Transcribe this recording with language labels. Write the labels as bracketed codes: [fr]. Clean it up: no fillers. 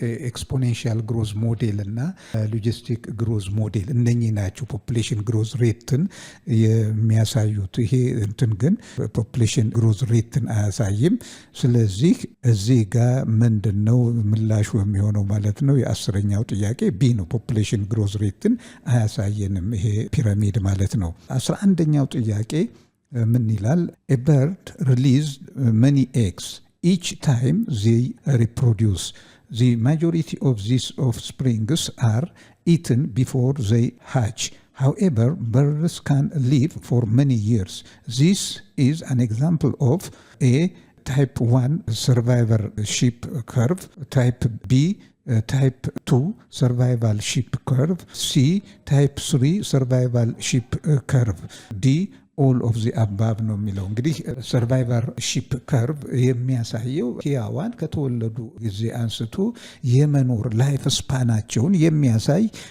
[am] ኤክስፖኔንሻል ግሮዝ ሞዴል እና ሎጂስቲክ ግሮዝ ሞዴል እነኚህ ናቸው ፖፑሌሽን ግሮዝ ሬትን የሚያሳዩት። ይሄ እንትን ግን ፖፑሌሽን ግሮዝ ሬትን አያሳይም። ስለዚህ እዚህ ጋር ምንድን ነው ምላሹ የሚሆነው ማለት ነው? የ10ኛው ጥያቄ ቢ ነው። ፖፑሌሽን ግሮዝ ሬትን አያሳይም ይሄ ፒራሚድ ማለት ነው። 11ኛው ጥያቄ ምን ይላል? [en] A bird released many eggs each time they reproduce. The majority of these offsprings are eaten before they hatch. However, birds can live for many years. This is an example of A. Type 1 survivorship curve, type B type 2 survivalship curve, C type 3 survivalship curve, D all of the above [am] ነው የሚለው። እንግዲህ ሰርቫይቨርሺፕ ከርቭ የሚያሳየው ሕያዋን ከተወለዱ ጊዜ አንስቶ የመኖር ላይፍ ስፓናቸውን የሚያሳይ